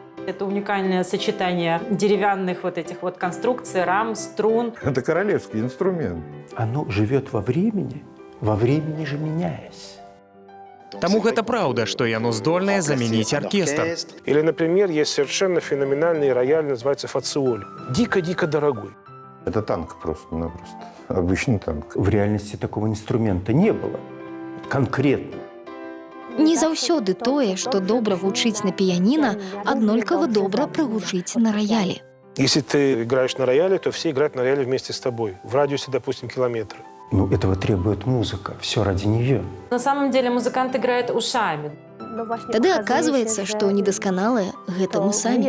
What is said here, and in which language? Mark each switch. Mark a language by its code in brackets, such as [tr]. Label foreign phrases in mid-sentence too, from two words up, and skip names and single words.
[ru] Это уникальное сочетание деревянных вот этих вот конструкций, рам, струн. Это королевский инструмент. Оно живет во времени же меняясь. [be] Таму гэта праўда, што яно здольнае замяніць аркестр. [ru] Или, например, есть совершенно феноменальный рояль, называется фациоль. Дико-дико дорогой. Это танк просто-напросто. Обычный танк. В реальности такого инструмента не было. Конкретно. [be] Не заўсёды тое, што добра гучыць на піяніна, аднолькава добра прагучыць на раялі. [ru] Если ты играешь на рояле, то все играют на рояле вместе с тобой. В радиусе, допустим, километра. Ну, этого требует музыка. Все ради нее. На самом деле музыкант играет ушами. [be] Тады аказваецца, што недасканалыя гэта мы самі.